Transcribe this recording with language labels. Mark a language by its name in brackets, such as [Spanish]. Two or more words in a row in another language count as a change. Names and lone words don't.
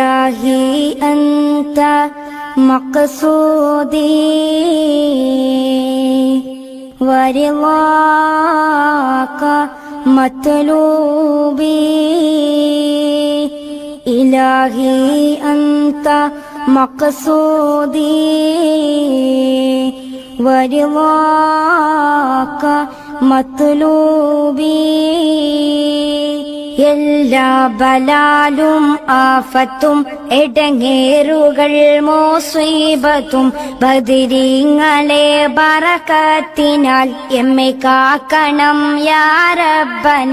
[Arabic] إلهي أنت مقصودي ورضاك مطلوبي إلهي أنت مقصودي ورضاك مطلوبي [Malayalam] എല്ലാ ബലാലും ആഫത്തും ഇടങ്ങേറുകൾ മുസീബത്തും ബദരീങ്ങളെ ബറകത്തിനാൽ എമ്മെ കാക്കണം [Arabic] يا ربنا